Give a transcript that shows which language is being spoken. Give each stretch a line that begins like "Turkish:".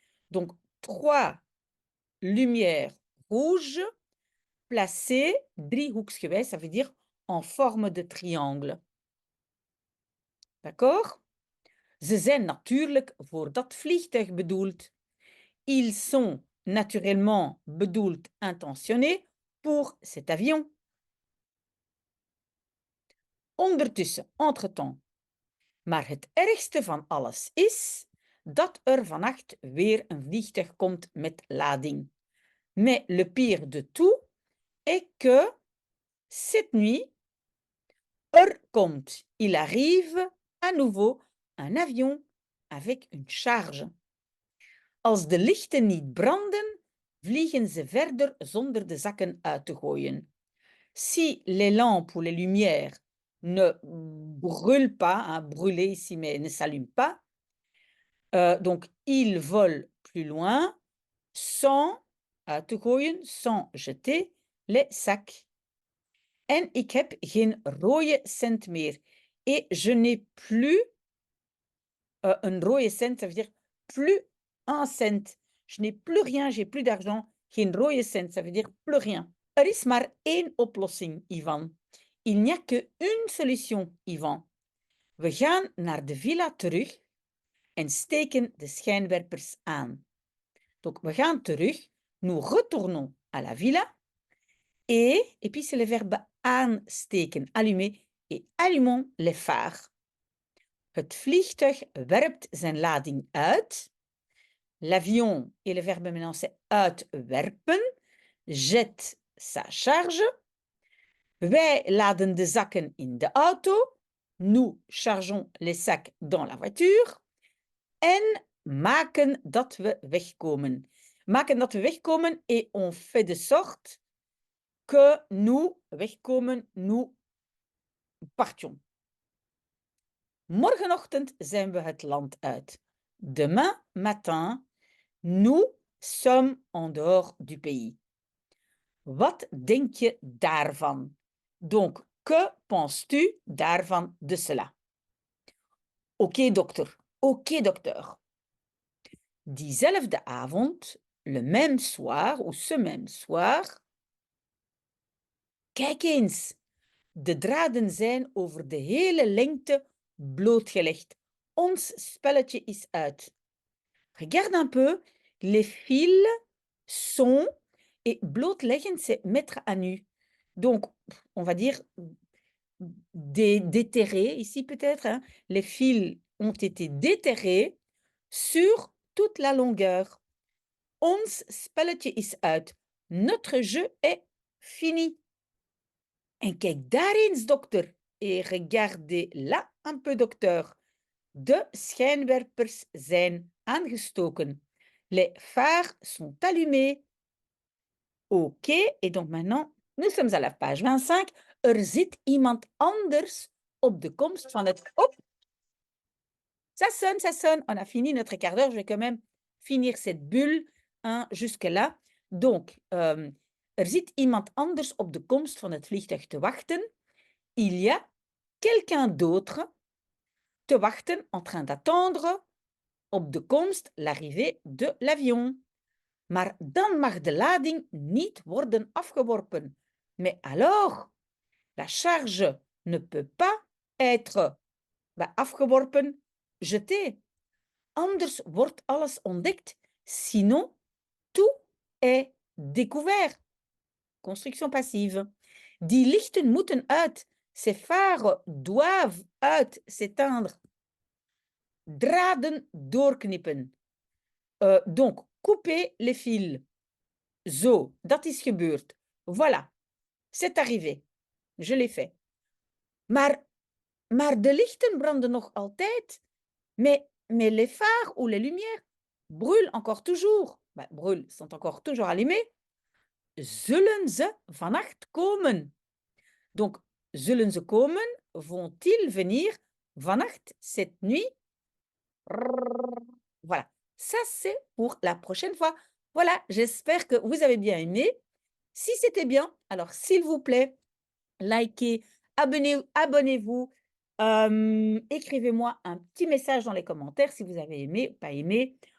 French: Donc, 3 lumières rouges placées driehoeksgewijs, ça veut dire en forme de triangle. D'accord?
Dutch: Ze zijn natuurlijk voor dat vliegtuig bedoeld.
French: Ils sont naturellement bedoeld, intentionnés, pour cet avion. Ondertussen, entre-temps.
Dutch: Maar het ergste van alles is dat er vannacht weer een vliegtuig komt met lading.
French: Mais le pire de tout est que cette nuit,
Dutch: er komt,
French: il arrive à nouveau un avion avec une charge.
Dutch: Als de lichten niet branden, vliegen ze verder zonder de zakken uit te gooien.
French: Si les lampes ou les lumières ne brûlent pas, hein, brûler ici, mais ne s'allument pas, donc ils volent plus loin sans
Dutch: uit te gooien,
French: sans jeter les sacs.
Dutch: En ik heb geen rode cent meer.
French: Et je n'ai plus
Dutch: een rode cent,
French: ça veut dire plus un cent. Je n'ai plus rien, j'ai plus d'argent.
Dutch: Geen rode cent,
French: ça veut dire plus rien.
Dutch: Er is maar één oplossing, Ivan.
French: Il n'y a que une solution, Ivan.
Dutch: We gaan naar de villa terug en steken de schijnwerpers aan. Donc, we gaan terug.
French: Nous retournons à la villa. Et puis c'est le verbe aansteken, allumer. Et allumons les phares.
Dutch: Het vliegtuig werpt zijn lading uit.
French: L'avion, et le verbe maintenant c'est uitwerpen, jette sa charge.
Dutch: Wij laden de zakken in de auto.
French: Nous chargeons les sacs dans la voiture.
Dutch: En maken dat we wegkomen.
French: Maken dat we wegkomen et on fait de sorte que nous wegkomen, nous partions.
Dutch: Morgenochtend zijn we het land uit.
French: Demain matin, nous sommes en dehors du pays.
Dutch: Wat denk je daarvan?
French: Donc, que penses-tu daarvan, de cela? Oké, dokter. Oké, docteur.
Dutch: Diezelfde avond,
French: le même soir, ou ce même soir.
Dutch: Kijk eens. De draden zijn over de hele lengte blootgelegd. Ons spelletje is uit.
French: Regarde un peu. Les fils sont... Et blootleggen, c'est mettre à nu. Donc, on va dire déterrés, ici peut-être. Hein. Les fils ont été déterrés sur toute la longueur.
Dutch: Ons spelletje is uit.
French: Notre jeu est fini.
Dutch: En kijk daar eens, dokter.
French: Et regardez là un peu, docteur.
Dutch: De schijnwerpers zijn aangestoken.
French: Les phares sont allumés. Ok, et donc maintenant, nous sommes à la page 25.
Dutch: Er zit iemand anders op de komst van het...
French: Oh, ça sonne. On a fini notre quart d'heure. Je vais quand même finir cette bulle hein, jusque-là.
Dutch: Donc, er zit iemand anders op de komst van het vliegtuig te wachten.
French: Il y a quelqu'un d'autre
Dutch: te wachten,
French: en train d'attendre op de komst, l'arrivée de l'avion.
Dutch: Maar dan mag de lading niet worden afgeworpen.
French: Mais alors, la charge ne peut pas être afgeworpen, jetée.
Dutch: Anders wordt alles ontdekt.
French: Sinon, tout est découvert.
Dutch: Construction passive. Die lichten moeten uit.
French: Ces phares doivent uit s'éteindre.
Dutch: Draden doorknippen.
French: Donc, couper les fils.
Dutch: Zo, dat is gebeurd.
French: Voilà, c'est arrivé. Je l'ai fait.
Dutch: Maar de lichten branden nog altijd. Mais
French: mais les phares ou les lumières brûlent encore toujours. Bah, brûlent, sont encore toujours allumés.
Dutch: Zullen ze vannacht komen? Donc, zullen ze komen?
French: Vont-ils venir vannacht, cette nuit? Voilà, ça c'est pour la prochaine fois. Voilà, j'espère que vous avez bien aimé. Si c'était bien, alors s'il vous plaît, likez, abonnez-vous, écrivez-moi un petit message dans les commentaires si vous avez aimé ou pas aimé.